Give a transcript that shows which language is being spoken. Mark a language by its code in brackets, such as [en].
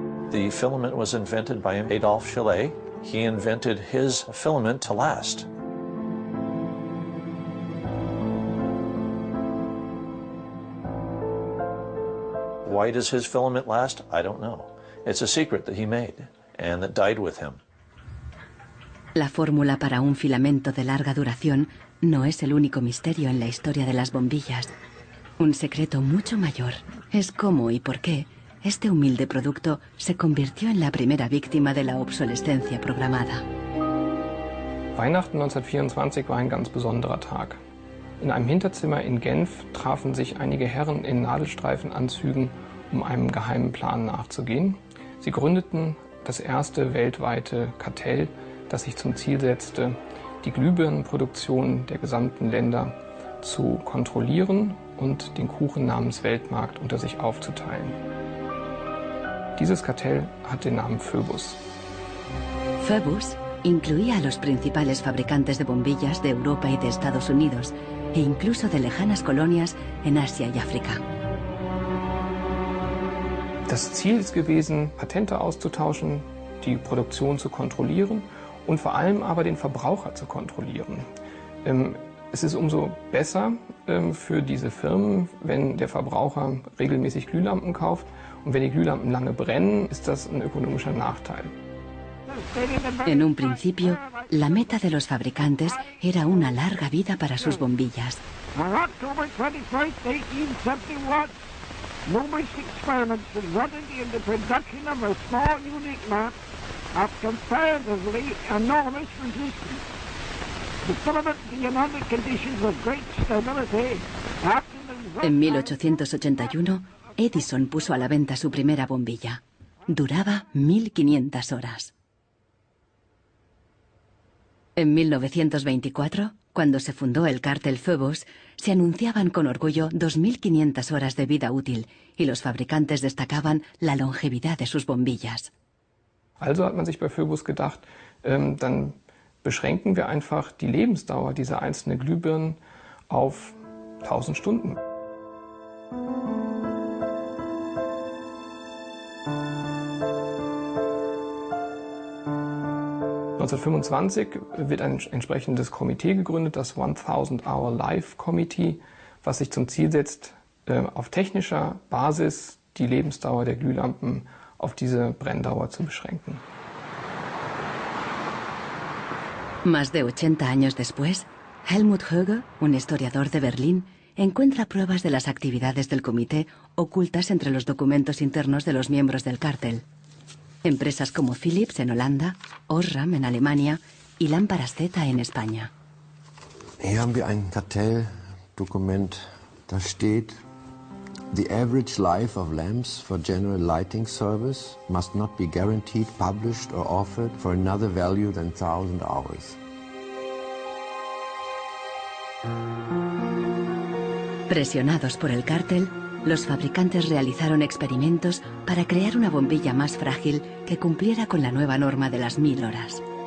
[en] The filament was invented by Adolphe Chaillet. He invented his filament to last. Why does his filament last? I don't know. It's a secret that he made and that died with him. [es] La fórmula para un filamento de larga duración no es el único misterio en la historia de las bombillas. Un secreto mucho mayor es cómo y por qué este humilde producto se convirtió en la primera víctima de la obsolescencia programada. [de] Weihnachten 1924 war ein ganz besonderer Tag. In einem Hinterzimmer in Genf trafen sich einige Herren in Nadelstreifenanzügen, um einem geheimen Plan nachzugehen. Sie gründeten das erste weltweite Kartell, das sich zum Ziel setzte, die Glühbirnenproduktion der gesamten Länder zu kontrollieren und den Kuchen namens Weltmarkt unter sich aufzuteilen. Dieses Kartell hat den Namen Phoebus. [es] Phoebus incluía a los principales fabricantes de bombillas de Europa y de Estados Unidos, e incluso de lejanas colonias en Asia y África. [de] Das Ziel ist gewesen, Patente auszutauschen, die Produktion zu kontrollieren und vor allem aber den Verbraucher zu kontrollieren. Es ist umso besser für diese Firmen, wenn der Verbraucher regelmäßig Glühlampen kauft, und wenn die Glühlampen lange brennen, ist das ein ökonomischer Nachteil. [es] En un principio, la meta de los fabricantes era una larga vida para sus bombillas. [en] On October 21st, 1871, numerous experiments resulted in the production of a small unique lamp of comparatively enormous resistance. The filament being under conditions of great stability after the... [es] En 1881, Edison puso a la venta su primera bombilla. Duraba 1500 horas. En 1924, cuando se fundó el cártel Phoebus, se anunciaban con orgullo 2500 horas de vida útil y los fabricantes destacaban la longevidad de sus bombillas. [de] Also hat man sich bei Phoebus gedacht, dann beschränken wir einfach die Lebensdauer dieser einzelnen Glühbirnen auf 1000 Stunden. wird ein entsprechendes Komitee gegründet, das 1000 Hour Life Committee, was sich zum Ziel setzt, auf technischer Basis die Lebensdauer der Glühlampen auf diese Brenndauer zu beschränken. [es] Más de 80 años después, Helmut Höge, un historiador de Berlín, encuentra pruebas de las actividades del comité ocultas entre los documentos internos de los miembros del cártel. Empresas como Philips en Holanda, Osram en Alemania y Lámparas Z en España. [de] Hier haben wir ein Kartelldokument, da steht [en] The average life of lamps for general lighting service must not be guaranteed, published or offered for another value than 1,000 hours. [es] Presionados por el cártel, los fabricantes realizaron experimentos para crear una bombilla más frágil que cumpliera con la nueva norma de las 1000 horas.